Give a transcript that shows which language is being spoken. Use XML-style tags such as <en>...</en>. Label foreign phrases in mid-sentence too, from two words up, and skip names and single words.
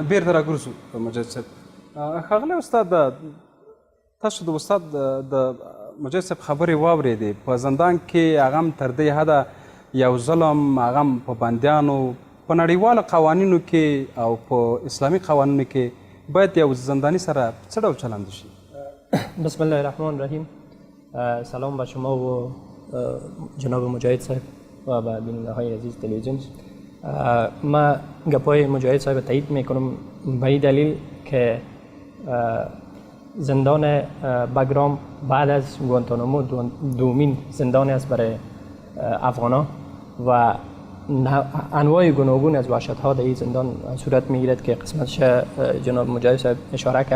<ps>بېرته راګرځو مجاهد صاحب. ښاغلی استاد، تاسو د استاد د مجاهد صاحب خبرې واورېدې. په زندان کې هغه هم تر دې حده یو ظلم، هغه هم په بندیانو، په نړیوالو قوانینو کې او په اسلامي قوانینو کې باید یو زندانی سره څه ډول چلند وشي؟</ps> <ar>بسم الله الرحمن الرحیم.</ar> <fa>سلام به شما و جناب مجاهد صاحب و به بیننده‌های عزیز تلویزیون. ما گپای مجاهد صاحب تایید میکنم به این دلیل که زندان بګرام بعد از گوانتانامو دومین زندان است برای افغانان و انواع گوناگون از وحشت‌ها در این زندان صورت میگیرد که قسمتش جناب مجاهد صاحب اشاره کرد.</fa>